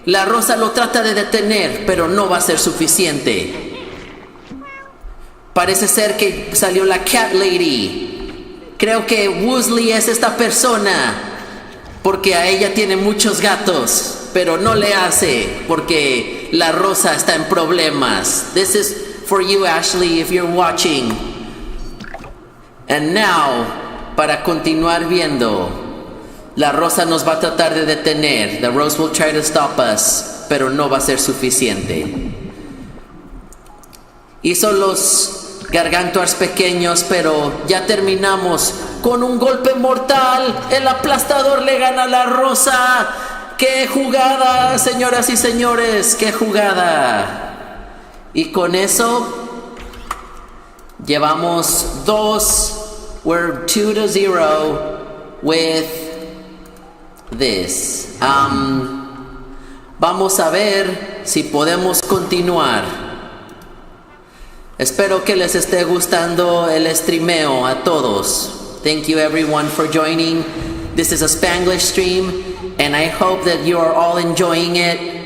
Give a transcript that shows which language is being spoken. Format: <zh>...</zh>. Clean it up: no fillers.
<es>La rosa lo trata de detener, pero no va a ser suficiente. Parece ser que salió la Cat Lady. Creo que Woosley es esta persona, porque a ella tiene muchos gatos, pero no le hace, porque la rosa está en problemas.</es> <en>This is for you, Ashley, if you're watching. And now,</en> <es>para continuar viendo, la rosa nos va a tratar de detener.</es> <en>The Rose will try to stop us,</en> <es>pero no va a ser suficiente. Hizo los Gargantuars pequeños, pero ya terminamos con un golpe mortal. El aplastador le gana a la rosa. ¡Qué jugada, señoras y señores! ¡Qué jugada! Y con eso llevamos 2.</es> <en>We're 2-0 with this.</en> <es>Vamos a ver si podemos continuar. Espero que les esté gustando el streameo a todos.</es> <en>Thank you everyone for joining. This is a Spanglish stream, and I hope that you are all enjoying it.</en>